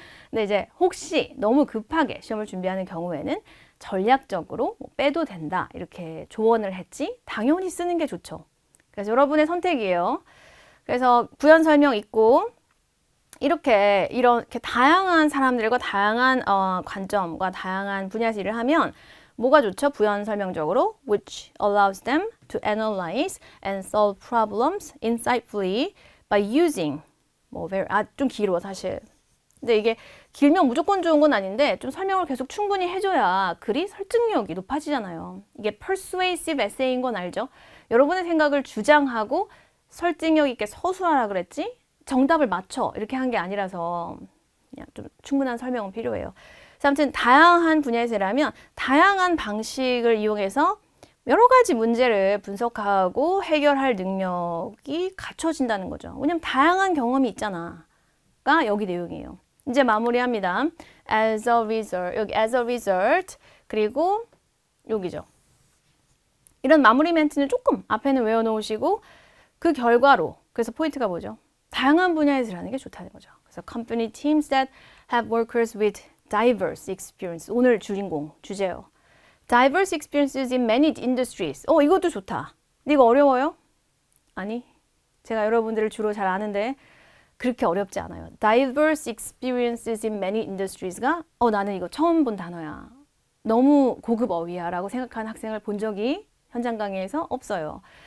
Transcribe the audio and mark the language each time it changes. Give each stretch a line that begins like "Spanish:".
Korean: 근데 이제 혹시 너무 급하게 시험을 준비하는 경우에는 전략적으로 빼도 된다 이렇게 조언을 했지 당연히 쓰는 게 좋죠. 그래서 여러분의 선택이에요. 그래서 부연 설명 있고 이렇게 다양한 사람들과 다양한 관점과 다양한 분야에서 일을 하면 뭐가 좋죠? 부연 설명적으로
English: which allows them to analyze and solve problems insightfully by using
Korean: 좀 길어 사실. 근데 이게 길면 무조건 좋은 건 아닌데 좀 설명을 계속 충분히 해줘야 글이 설득력이 높아지잖아요. 이게
English: persuasive essay
Korean: 인 건 알죠? 여러분의 생각을 주장하고 설득력 있게 서술하라 그랬지 정답을 맞춰 이렇게 한 게 아니라서 그냥 좀 충분한 설명은 필요해요. 그래서 아무튼 다양한 분야에서 일하면 다양한 방식을 이용해서 여러 가지 문제를 분석하고 해결할 능력이 갖춰진다는 거죠. 왜냐면 다양한 경험이 있잖아.가 여기 내용이에요. 이제 마무리합니다.
English: As a result,
Korean: 여기
English: as a result,
Korean: 그리고 여기죠. 이런 마무리 멘트는 조금 앞에는 외워놓으시고 그 결과로, 그래서 포인트가 뭐죠? 다양한 분야에서 일하는 게 좋다는 거죠. 그래서
English: company teams that have workers with diverse experience.
Korean: 오늘 주인공, 주제요.
English: Diverse experiences in many industries.
Korean: 이것도 좋다. 근데 이거 어려워요? 아니, 제가 여러분들을 주로 잘 아는데 그렇게 어렵지 않아요.
English: Diverse experiences in many industries
Korean: 가 나는 이거 처음 본 단어야. 너무 고급 어휘야 라고 생각하는 학생을 본 적이 현장 강의에서 없어요.